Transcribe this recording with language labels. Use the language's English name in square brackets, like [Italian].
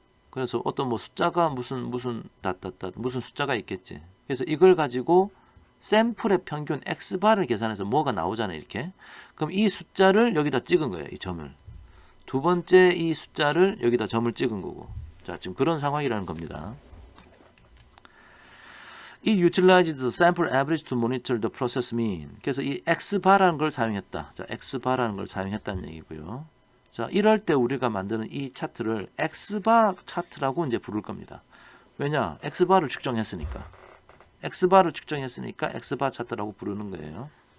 [Korean] 그래서 어떤 뭐 숫자가 무슨 숫자가 있겠지. 그래서 이걸 가지고 샘플의 평균 x바를 계산해서 뭐가 나오잖아요, 이렇게. 그럼 이 숫자를 여기다 찍은 거예요, 이 점을. 두 번째 이 숫자를 여기다 점을 찍은 거고. 자, 지금 그런 상황이라는 겁니다. [English] It utilizes the sample average to monitor the process mean. [Korean] 그래서 이 x바라는 걸 사용했다. 자, x바라는 걸 사용했다는 얘기고요. 자, 이럴 때 우리가 만드는 이 차트를 x바 차트라고 이제 부를 겁니다. 왜냐? x바를 측정했으니까. x바 차트라고 부르는 거예요.